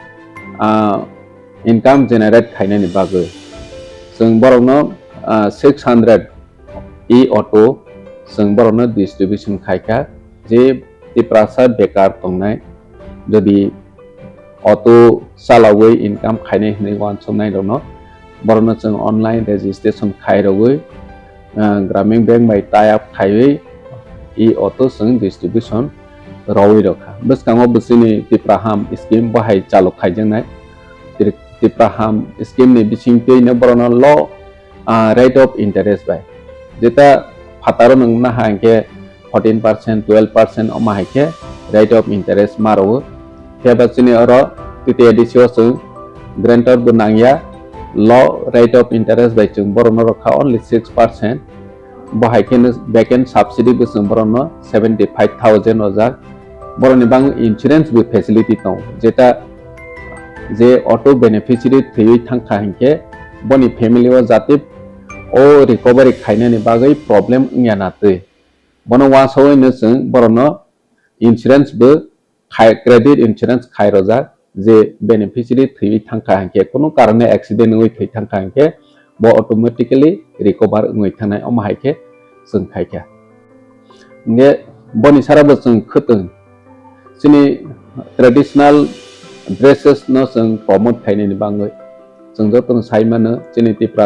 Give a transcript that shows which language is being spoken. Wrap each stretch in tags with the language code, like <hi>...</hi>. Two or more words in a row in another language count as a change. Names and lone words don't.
<en>income generate</en> <trp>khainani bagai jeng borokno 600 e-auto jeng borokno distribution khaika je tiprasa bekar tongnai jodi auto salawai income khainai hinai wansomnai rono borokno jeng</trp> <en>online registration</en> <trp>khairogoi gramin bank bai</trp> <en>tie up</en> <trp>khaiwi e-auto jeng distribution rawi rokha bwskango bwsini tipraham scheme bahai chalok khaijangnai tipraham scheme ni bisingtei no borokno</trp> <en>low rate of interest</en> <trp>bai jeta phataro nangna hangke 14% 12% oma haike</trp> <en>rate of interest</en> <trp>maro heba chini oro TTAADC o grantor bunangya</trp> <en>low rate of interest</en> <trp>bai chung borokno rokha only 6% bahaike</trp> <en>backend subsidy</en> <trp>bu chung borokno 75000 ojak boroni bang insurance bu facility tong jeta je</trp> <en>auto beneficiary</en> <trp>thei thangkha hingke boni family o jati o recovery khainani bagai problem ngya na tei bono wasoi no chung borono insurance bu</trp> <en>credit insurance</en> <trp>khairojak je beneficiary thei thangkha hingke kono karone accident ngoi thei thangkha hingke bo</trp> <en>automatically recover</en> <trp>ngoi thanai oma haike chung khaika nge boni sara bo chung khutung chini</trp> <en>traditional dresses</en> <trp>no chung promote khainani bangai chung jotong saimano chini</trp>